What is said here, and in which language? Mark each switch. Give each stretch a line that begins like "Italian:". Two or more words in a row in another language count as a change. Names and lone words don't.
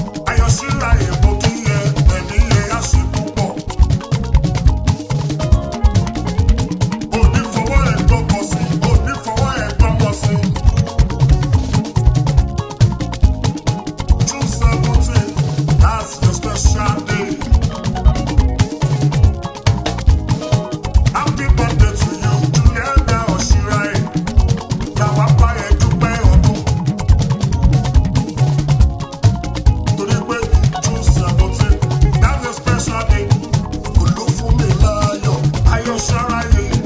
Yoruba: Ayọ̀ Ṣíráyè mo kí yẹ, ẹ̀mí ẹ̀ á ṣe púpọ̀. Ò ní fọwọ́ ẹ̀ gbọ́kọ̀ sí, ò ní fọwọ́ ẹ̀ gbọ́mọ sí.
English: June seventeen, that's your special day. Happy birthday to you, Juliana Oṣíráyè.
Yoruba: Làwa bá ẹ dúpẹ́ ọdún. Torí pé June seventeen,
English: that's your special day.
Yoruba: Olúfúnmiláyọ̀, Ayọ̀ Ṣíráyè.